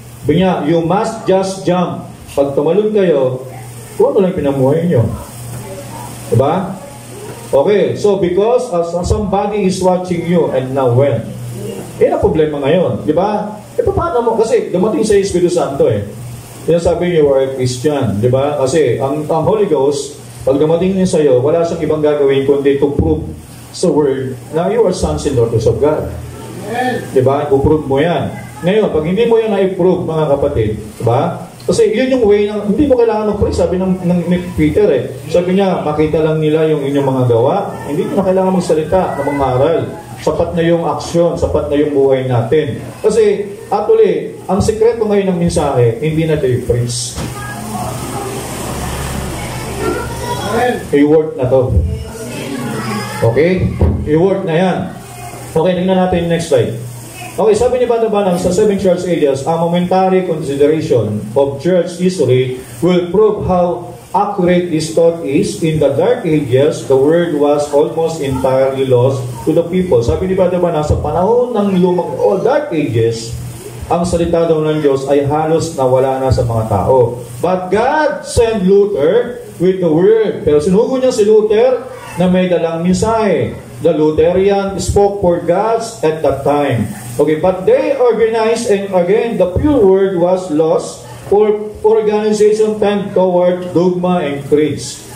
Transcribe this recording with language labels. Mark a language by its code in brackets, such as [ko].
[tl] Sabi niya, [en] you must just jump. [tl] Pag tumalon kayo, kung ano lang pinamuhay nyo. Diba? [en] Okay, so because somebody is watching you and now when? [tl] Yan ang problema ngayon. Diba? Paano mo? Kasi dumating sa Espiritu Santo Sinasabi niyo, [en] you are a Christian. [tl] Diba? Kasi ang Holy Ghost, pag dumating niya sa'yo, wala siyang ibang gagawin kundi to prove sa Word na [en] you are sons and daughters of God. [tl] Diba? Uprove mo yan. Ngayon, pag hindi mo yan na-prove, mga kapatid, diba? Kasi yun yung way ng, hindi mo kailangan mag-pray, sabi ng Peter Sabi niya, makita lang nila yung inyong mga gawa. Hindi mo na kailangan magsalita na mangaral. Sapat na yung aksyon, sapat na yung buhay natin. Kasi, actually, ang sekreto ngayon ng mensahe, hindi na tayo preach. I-work na to. Okay? I-work na yan. Okay, tingnan natin yung next slide. [en] Okay, [tl] sabi ni Brother Branham sa [en] 7 church ages, a momentary consideration of church history will prove how accurate this thought is. In the dark ages, the word was almost entirely lost to the people. [tl] Sabi ni Brother Branham, sa panahon ng dark ages, ang salita daw ng Diyos ay halos nawala na sa mga tao. [en] But God sent Luther with the word. [tl] Pero sinugo niya si Luther na may dalang mensahe. [en] The Lutheran spoke for God's at that time. Okay, but they organized, and again, the pure word was lost, for organization tend toward dogma and creeds.